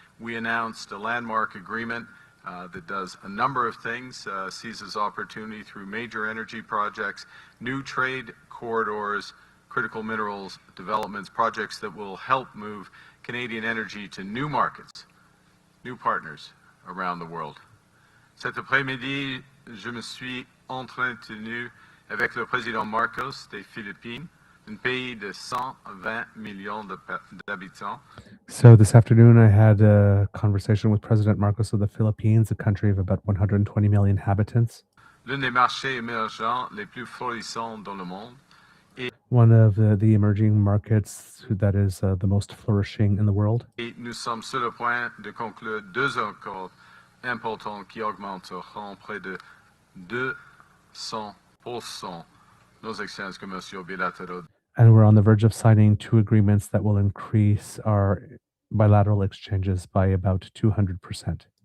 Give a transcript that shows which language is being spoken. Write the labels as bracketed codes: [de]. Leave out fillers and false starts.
[en] We announced a landmark agreement that does a number of things, seizes opportunity through major energy projects, new trade corridors, critical minerals developments, projects that will help move Canadian energy to new markets, new partners around the world. [fr] Cet après-midi, je me suis entretenu avec le président Marcos des Philippines, un pays de 120 millions d'habitants. [en] So this afternoon, I had a conversation with President Marcos of the Philippines, a country of about 120 million inhabitants. [fr] L'un des marchés émergents les plus florissants dans le monde. [en] One of the emerging markets that is the most flourishing in the world. [fr] Et nous sommes sur le point de conclure 2 accords importants qui augmenteront près de 200% nos échanges commerciaux bilatéraux. [en] And we're on the verge of signing 2 agreements that will increase our bilateral exchanges by about 200%.